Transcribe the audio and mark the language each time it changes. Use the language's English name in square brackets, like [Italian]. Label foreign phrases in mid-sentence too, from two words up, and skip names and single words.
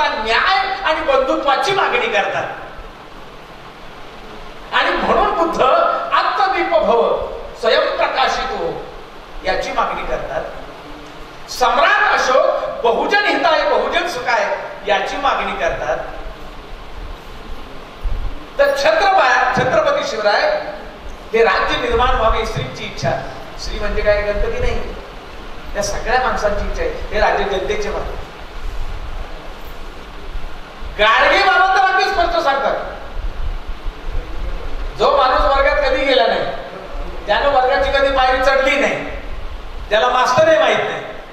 [Marathi] न्याय आणि बंधुत्वाची मागणी करतात. आणि म्हणून बुद्ध [Sanskrit] आत्मदीप भव, [Marathi] स्वयंप्रकाशित हो याची मागणी करतात. सम्राट अशोक [Sanskrit] बहुजन हिताय बहुजन सुखाय [Marathi] याची मागणी करतात. तर छत्रपती शिवराय हे राज्य निर्माण व्हावे श्रींची इच्छा. श्री म्हणजे काय? गणपती नाही, त्या सगळ्या माणसांची इच्छा आहे. हे राज्य जनतेचे मागणी. गाडगे बाबा तर अगदी स्पष्ट सांगतात, जो माणूस वर्गात कधी गेला नाही, त्यानं वर्गाची कधी पायरी चढली नाही, त्याला मास्तरही माहित नाही,